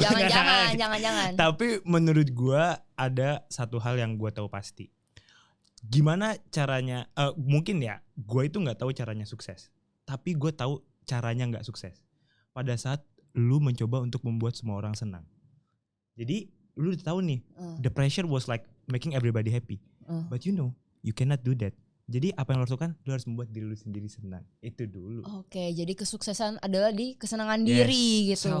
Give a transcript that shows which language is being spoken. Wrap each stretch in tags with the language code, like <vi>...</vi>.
<id>Jangan. Tapi menurut gua ada satu hal yang gua tahu pasti. Gimana caranya? Mungkin ya, gua itu nggak tahu caranya sukses. Tapi gue tahu caranya nggak sukses. Pada saat lu mencoba untuk membuat semua orang senang. Jadi lu udah tahu nih,</id> <en>the pressure was like making everybody happy. But you know, you cannot do that.</en> <id>Jadi apa yang lu harus lakukan? Lu harus membuat diri lu sendiri senang. Itu dulu. Oke, jadi kesuksesan adalah di kesenangan diri gitu.</id>